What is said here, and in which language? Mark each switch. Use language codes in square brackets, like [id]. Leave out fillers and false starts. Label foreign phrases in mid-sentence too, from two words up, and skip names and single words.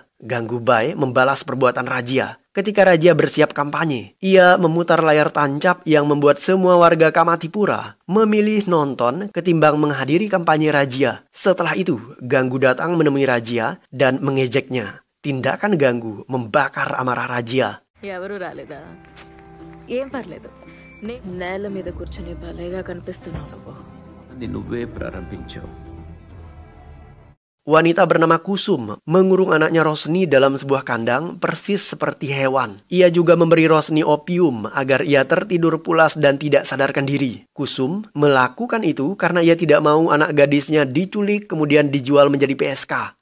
[id] Ganggu Bai membalas perbuatan Raja. Ketika Raja bersiap kampanye, ia memutar layar tancap yang membuat semua warga Kamatipura memilih nonton ketimbang menghadiri kampanye Raja. Setelah itu, Ganggu datang menemui Raja dan mengejeknya. Tindakan Ganggu membakar amarah Raja. [te] ఎవరు రాలేదా ఏం పర్లేదు నేల మీద కూర్చొని భలేగా కనిపిస్తున్నావు నువ్వు అది నువ్వే ప్రారంభించావు. [id] Wanita bernama Kusum mengurung anaknya Rosni dalam sebuah kandang persis seperti hewan. Ia juga memberi Rosni opium agar ia tertidur pulas dan tidak sadarkan diri. Kusum melakukan itu karena ia tidak mau anak gadisnya diculik kemudian dijual menjadi PSK.